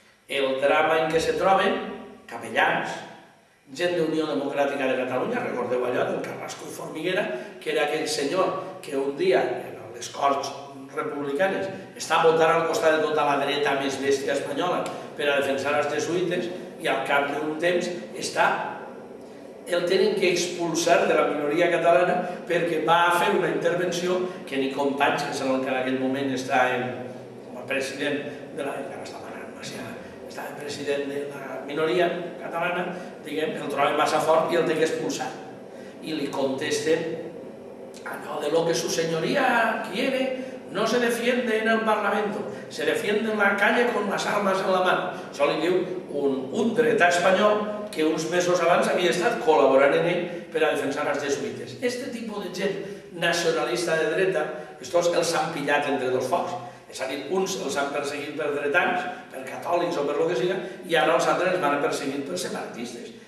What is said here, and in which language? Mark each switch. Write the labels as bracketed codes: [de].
[ca] El drama en què se troben, capellans, gent d'Unió Democràtica de Catalunya, recordeu allò del Carrasco i Formiguera, que era aquell senyor que un dia, en les Corts Republicanes, està votant al costat de tota la dreta més bèstia espanyola per a defensar els jesuïtes, i al cap d'un temps el tenen que expulsar de la minoria catalana perquè va fer una intervenció que ni Companys, que en aquell moment està com a president de la... encara està manant, estava president de la minoria catalana, diguem, el troben massa fort i el té que expulsar. I li contesten allò de [es] lo que su señoría quiere no se defiende en el Parlamento, se defiende en la calle con las armas en la mano. [ca] Això li diu un dretà espanyol que uns mesos abans havia estat col·laborant en ell per a defensar els jesuïtes. Aquest tipus de gent nacionalista de dreta, estos els han pillat entre dos focs. És a dir, uns els han perseguit per dretans, per catòlics o per lo que siga, i ara els altres els van perseguir per separatistes.